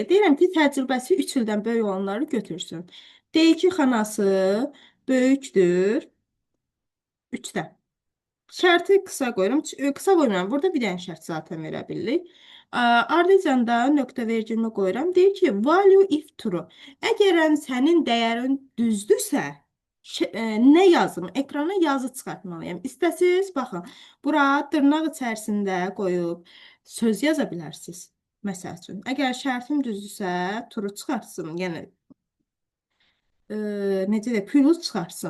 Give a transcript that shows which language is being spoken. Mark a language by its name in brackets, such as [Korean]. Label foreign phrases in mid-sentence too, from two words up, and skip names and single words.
[Azerbaijani] Deyirəm ki, təcrübəsi 3 ildən böyük olanları götürsün. D2 xanası böyükdür 3-dən. Şərti qısa qoyuram. Qısa qoymuram. Burada bir dənə şərt zaten verə bilirik. Ardıcan da nöqtə vergülünü qoyuram. Deyir ki, [English] value if true. [Azerbaijani] Əgər sənin dəyərin düzdürsə, nə yazım? Ekrana yazı çıxartmalıyam. İstəsiniz, baxın. Bura dırnaq içərisində qoyub söz yaza bilərsiniz. Məsəl üçün, əgər şərtim düzdürsə, true çıxartsın. Yəni necə də plus çıxarsın.